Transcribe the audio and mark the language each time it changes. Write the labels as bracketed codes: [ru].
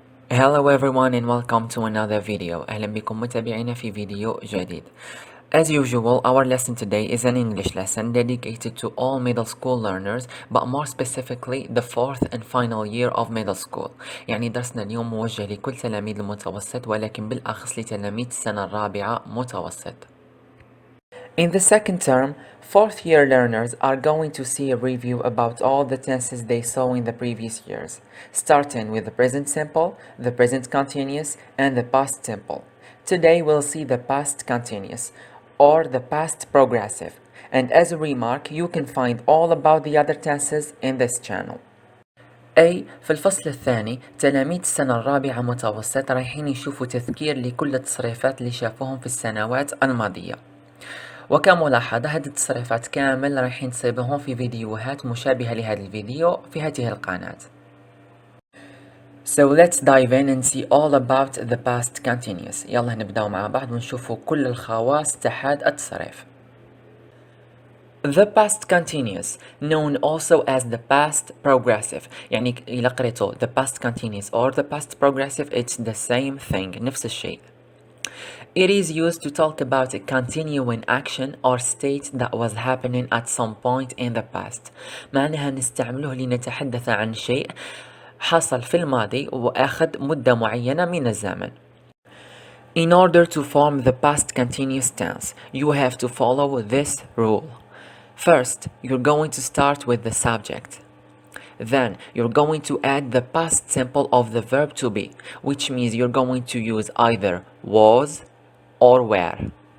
[en] Hello everyone and welcome to another video. [ar] أهلا بكم متابعينا في فيديو جديد. [en] As usual, our lesson today is an English lesson dedicated to all middle school learners, but more specifically the fourth and final year of middle school. [ar] يعني درسنا اليوم موجه لكل تلاميذ المتوسط ولكن بالأخص لتلاميذ السنة الرابعة متوسط. [en] In the second term, fourth year learners are going to see a review about all the tenses they saw in the previous years, starting with the present simple, the present continuous, and the past simple. Today we'll see the past continuous, or the past progressive, and as a remark, you can find all about the other tenses in this channel. [ar] A في الفصل الثاني تلاميذ السنة الرابعة متوسط رايحين يشوفوا تذكير لكل التصريفات اللي شافوهم في السنوات الماضية. وكملاحظة هذه التصريفات كامل رايحين تصيبهم في فيديوهات مشابهة لهذا الفيديو في هذه القناة. [en] So let's dive in and see all about the past continuous. [ar] يلا نبداو مع بعض ونشوفوا كل الخواص تحت التصريف. [en] The past continuous, known also as the past progressive. [ar] يعني إذا قريتوا [en] the past continuous or the past progressive, it's the same thing, [ar] نفس الشيء. [en] It is used to talk about a continuing action or state that was happening at some point in the past. [ar] معناها نستعمله لنتحدث عن شيء حصل في الماضي وأخذ مدة معينة من الزمن. [en] In order to form the past continuous tense, you have to follow this rule. First, you're going to start with the subject. Then, you're going to add the past simple of the verb to be, which means you're going to use either was or were.